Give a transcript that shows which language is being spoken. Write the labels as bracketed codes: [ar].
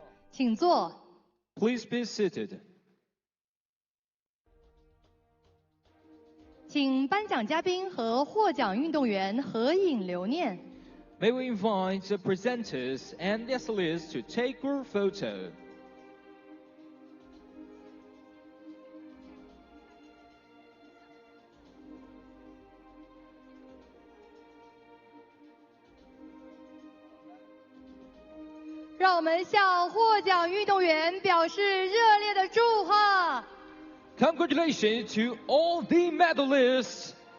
[zh] 请坐。 [en] Please be seated. [zh] 请颁奖嘉宾和获奖运动员合影留念。 [en] May we invite the presenters and the athletes to take group photo. [zh] 让我们向获奖运动员表示热烈的祝贺。 [en] Congratulations to all the medalists.